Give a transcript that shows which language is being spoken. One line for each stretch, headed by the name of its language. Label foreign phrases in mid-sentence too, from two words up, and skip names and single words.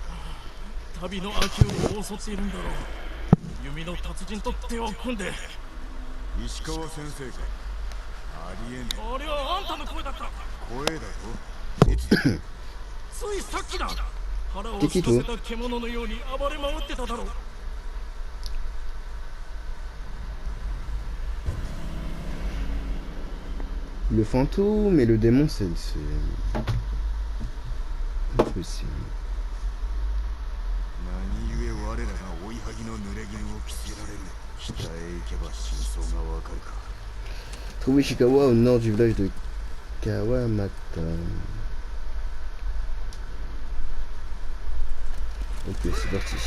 Japanese: 旅の秋を襲っているんだろう。弓の達人と手を組んで。石川先生か。ありえねえ。あれはあんたの声だった。声だと。いつだ。ついさっきだ。腹をすかせた獣のように暴れ回ってただろう。
French: Le fantôme et le démon, c'est impossible.
Japanese: 何故我らが追いはぎの濡れ衣を着せられる。北へ行けば真相がわかるか。
French: Trouver Ishikawa au nord du village de Kawamata. Ok, c'est parti.